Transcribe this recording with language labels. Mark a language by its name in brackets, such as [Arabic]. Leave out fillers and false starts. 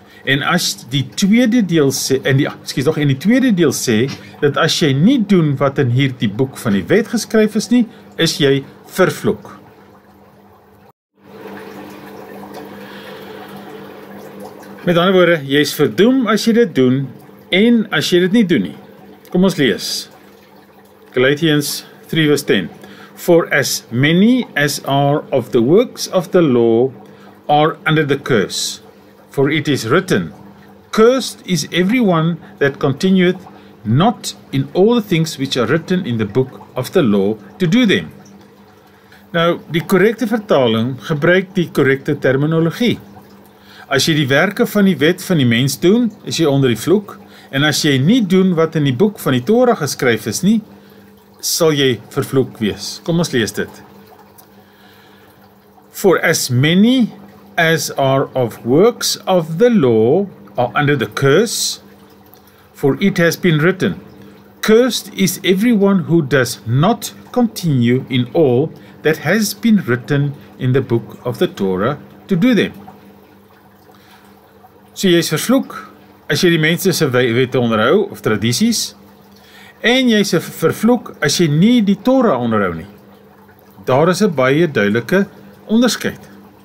[Afrikaans] En as die tweede deel sê, en die tweede deel sê dat as jy nie doen wat in hierdie boek van die wet geskryf is nie, is jy vervloek. Met ander woorde, jy is verdoem as jy dit doen en as jy dit nie doen nie. Kom ons lees. Galatians 3 verse 10. [English] For as many as are of the works of the law are under the curse. For it is written, Cursed is everyone that continueth not in all the things which are written in the book of the law to do them. [Afrikaans] Nou, die korrekte vertaling gebruik die korrekte terminologie. As jy die werke van die wet van die mens doen, is jy onder die vloek, en as jy nie doen wat in die boek van die Torah geskryf is nie, sal jy vervloek wees. Kom ons lees dit. [English] For as many as are of works of the law are under the curse, for it has been written, Cursed is everyone who does not continue in all that has been written in the book of the Torah to do them. [Afrikaans] So jy is vervloek as jy die mense se wette onderhou of tradisies, en jy is vervloek as jy nie die Torah onderhou nie. Daar is 'n baie duidelike onderskeid.